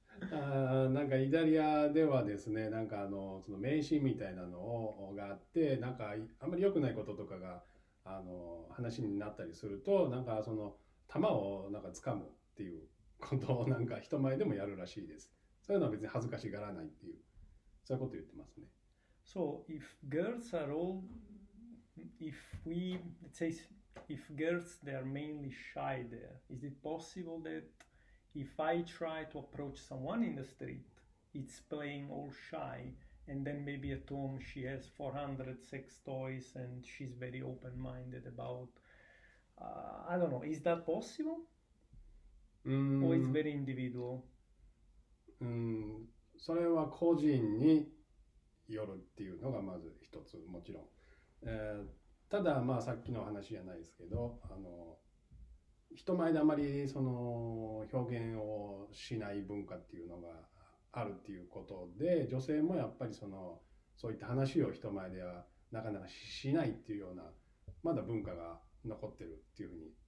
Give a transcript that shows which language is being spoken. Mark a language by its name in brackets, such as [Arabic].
[Japanese] なんかイタリアではですね、なんかその迷信みたいなのがあって、なんかあんまり良くないこととかが話になったりすると、なんかその玉をなんか掴むっていうことをなんか人前でもやるらしいです。そういうのは別に恥ずかしがらないっていう、そういうこと言ってますね。 [English] So if girls are all, if we, let's say, if girls they are mainly shy there, is it possible that if I try to approach someone in the street, it's playing all shy, and then maybe at home she has 400 sex toys and she's very open-minded about, I don't know, is that possible? Or it's very individual? [Japanese] それは個人によるっていうのがまず一つもちろん、ただまあさっきの話じゃないですけど人前であまりその表現をしない文化っていうのがあるっていうことで、女性もやっぱりそういった話を人前ではなかなかしないっていうようなまだ文化が残ってるっていうふうに